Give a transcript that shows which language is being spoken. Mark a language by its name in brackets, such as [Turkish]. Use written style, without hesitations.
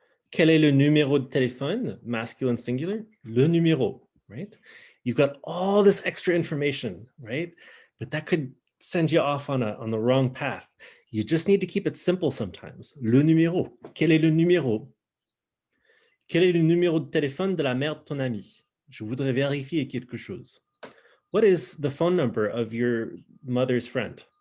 [French] Quel est le numéro de téléphone, [English] masculine singular. [French] Le numéro, right? [English] You've got all this extra information, right? But that could send you off on the wrong path. You just need to keep it simple sometimes. [French] Le numéro. Quel est le numéro? Quel est le numéro de téléphone de la mère de ton ami? Je voudrais vérifier quelque chose. [English] What is the phone number of your mother's friend?